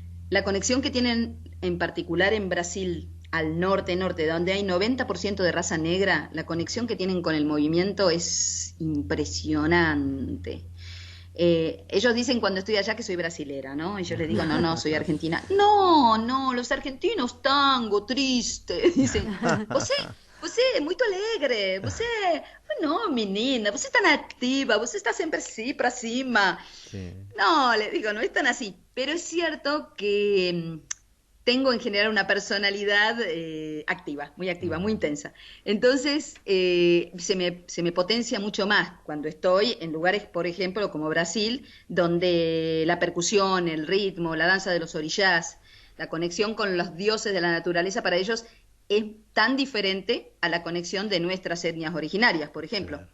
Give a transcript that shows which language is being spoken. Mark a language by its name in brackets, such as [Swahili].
[Spanish] La conexión que tienen en particular en Brasil, al norte, donde hay 90% de raza negra, la conexión que tienen con el movimiento es impresionante. Ellos dicen cuando estoy allá que soy brasilera, ¿no? Y yo les digo, no, soy argentina. No, los argentinos tango, triste. Dicen, [Portuguese] você é muito alegre, no, menina, você [Spanish] tan activa, [Portuguese] você está [Spanish] siempre así, [Portuguese] para cima. [Spanish] Sí. No, les digo, no es tan así. Pero es cierto que tengo en general una personalidad activa, muy intensa. Entonces, se me potencia mucho más cuando estoy en lugares, por ejemplo, como Brasil, donde la percusión, el ritmo, la danza de los orillás, la conexión con los dioses de la naturaleza para ellos es tan diferente a la conexión de nuestras etnias originarias, por ejemplo.